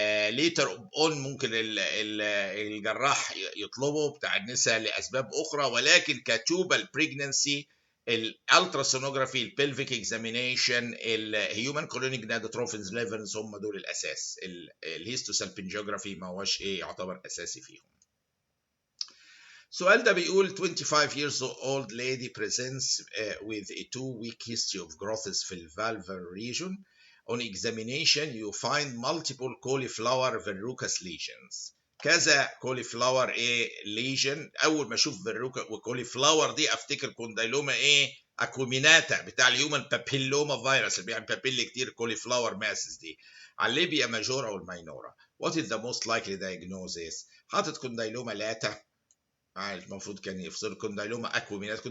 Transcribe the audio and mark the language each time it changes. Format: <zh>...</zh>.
<ar>ليتر اون ممكن الجراح يطلبه بتاع النساء لاسباب اخرى، ولكن كتوبال بريجننسي الالتراسونوجرافي، البلفيك اكزامينيشن، الهيومن كوريونيك جونادوتروفينز ليفلز هم دول الاساس. الهيستوسالبنجيوجرافي ما هوش يعتبر اساسي فيهم.</ar> <en>السؤال ده بيقول 25 years old lady presents with a 2-week history of growths في الفالفر region. On examination you find multiple cauliflower verrucous lesions. كذا cauliflower lesion.</en> <ar>اول ما اشوف verruca وكوليفلاور دي افتكر كوندايلوما اكوميناتا بتاع الهيومن بابيلوما فيروس اللي بيعمل بابيلي كتير، كوليفلاور ماسز دي على الليبيا ماجورا والماينورا.</ar> <en>What is the most likely diagnosis؟</en> <ar>حاطط كوندايلوما لاتا، المفروض كان يفصل كوندايلوما اكوميناتا.</ar>